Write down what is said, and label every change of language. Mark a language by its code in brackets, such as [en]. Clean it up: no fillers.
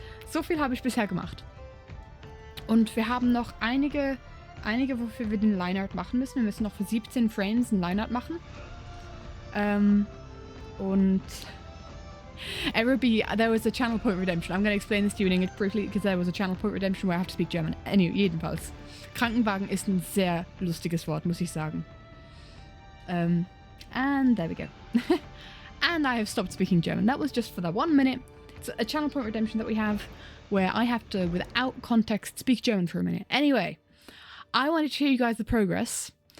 [de] So viel habe ich bisher gemacht. Und wir haben noch einige, wofür wir den Lineart machen müssen. Wir müssen noch für 17 Frames ein Lineart machen. Und... [en] there was a channel point redemption. I'm going to explain this to you in English briefly, because there was a channel point redemption where I have to speak German. [de] Anyway, jedenfalls. Krankenwagen ist ein sehr lustiges Wort, muss ich sagen. [en] And there we go. And I have stopped speaking German. That was just for that 1 minute. It's a channel point redemption that we have where I have to, without context, speak German for a minute. Anyway, I wanted to show you guys the progress.